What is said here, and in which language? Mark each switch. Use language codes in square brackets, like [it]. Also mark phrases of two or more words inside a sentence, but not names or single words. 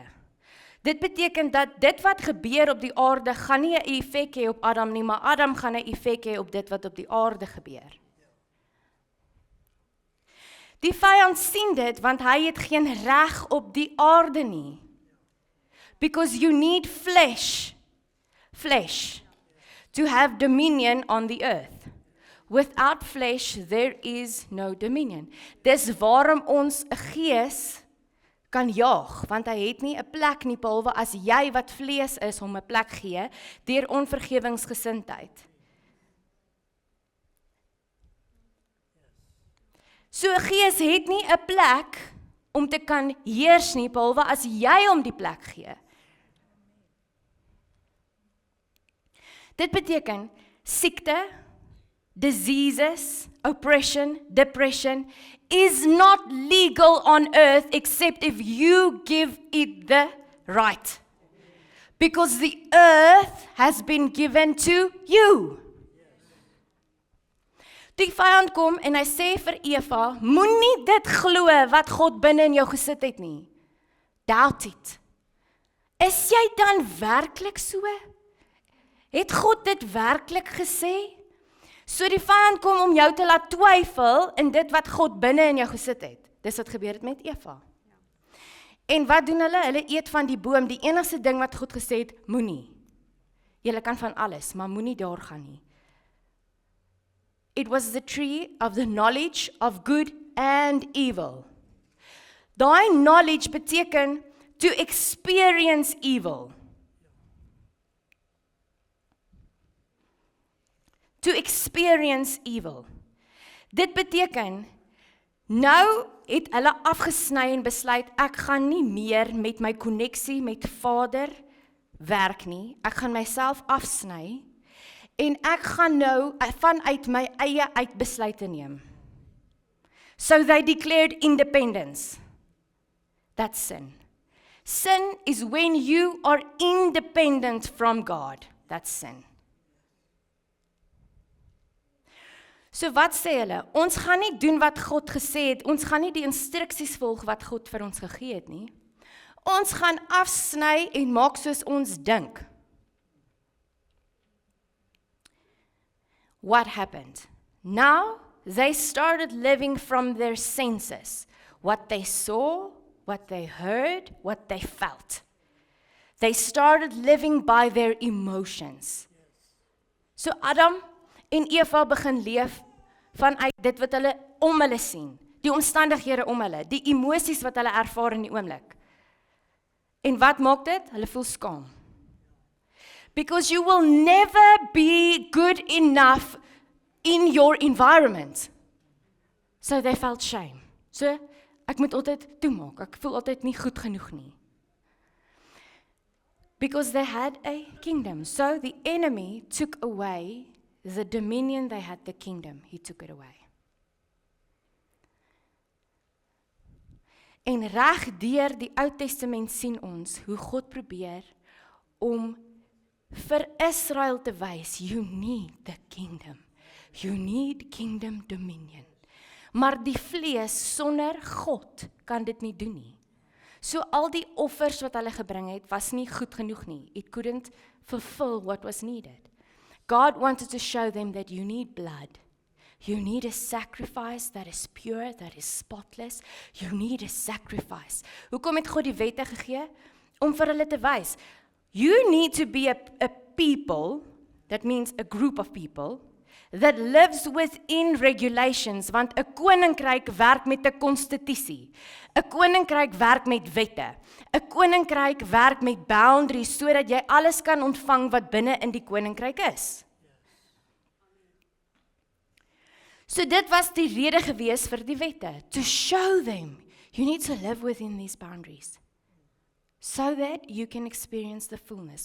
[af] Dit beteken dat dit wat gebeur op die aarde gaan nie 'n effek hê op Adam nie, maar Adam gaan 'n effek hê op dit wat op die aarde gebeur. Die vyand sien dit want hy het geen reg op die aarde nie. [en] Because you need flesh to have dominion on the earth. Without flesh there is no dominion. [af] Dis waarom ons 'n gees kan jaag, want hy het nie 'n plek nie, behalwe as jy wat vlees is hom 'n plek gee deur onvergewingsgesindheid. So 'n gees het nie 'n plek om te kan heers nie, behalwe as jy hom die plek gee. Dit beteken siekte, [en] diseases, oppression, depression is not legal on earth except if you give it the right. Because the earth has been given to you. [af] Die vyand kom en hy sê vir Eva, moenie dit glo wat God binne in jou gesit het nie. [en] Doubt it. [af] Is jy dan werklik so? Het God dit werklik gesê? So die vyand kom om jou te laat twyfel in dit wat God binne in jou gesit het. Dis wat gebeur het met Eva. En wat doen hulle? Hulle eet van die boom, die enigste ding wat God gesê het, moenie. Julle kan van alles, maar moenie daar gaan nie. [en] It was the tree of the knowledge of good and evil. Daai knowledge beteken to experience evil. To experience evil. [af] Dit beteken, nou het hulle afgesny en besluit, ek gaan nie meer met my koneksie met Vader werk nie, ek gaan myself afsny, en ek gaan nou vanuit my eie uit besluite neem. [en] So they declared independence. That's sin. Sin is when you are independent from God. That's sin. [af] So wat sê hulle? Ons gaan nie doen wat God gesê het, ons gaan nie die instruksies volg wat God vir ons gegee het nie. Ons gaan afsny en maak soos ons dink. [en] What happened? Now they started living from their senses. What they saw, what they heard, what they felt. They started living by their emotions. [af] So Adam en Eva begin leef vanuit dit wat hulle om hulle sien, die omstandighede om hulle, die emosies wat hulle ervaar in die oomblik. En wat maak dit? Hulle voel skaam. [en] Because you will never be good enough in your environment. So they felt shame. So, [af] ek moet altyd toemaak, ek voel altyd nie goed genoeg nie. [en] Because they had a kingdom. So the enemy took away the dominion they had, the kingdom. He took it away. [af] En reg deur die Ou Testament sien ons hoe God probeer om vir Israel te wys, [en] you need the kingdom. You need kingdom dominion. [af] Maar die vlees sonder God kan dit nie doen nie. So al die offers wat hulle gebring het, was nie goed genoeg nie. [en] It couldn't fulfill what was needed. God wanted to show them that you need blood. You need a sacrifice that is pure, that is spotless. You need a sacrifice. [af] Hoekom het God die wette gegee? Om vir hulle te wys. [en] You need to be a people, that means a group of people, that lives within regulations, [af] want 'n koninkryk werk met 'n konstitusie. 'n Koninkryk werk met wette. 'n Koninkryk werk met boundaries, sodat jy alles kan ontvang wat binne in die koninkryk is. So dit was die rede gewees vir die wette, [en] to show them, you need to live within these boundaries, so that you can experience the fullness.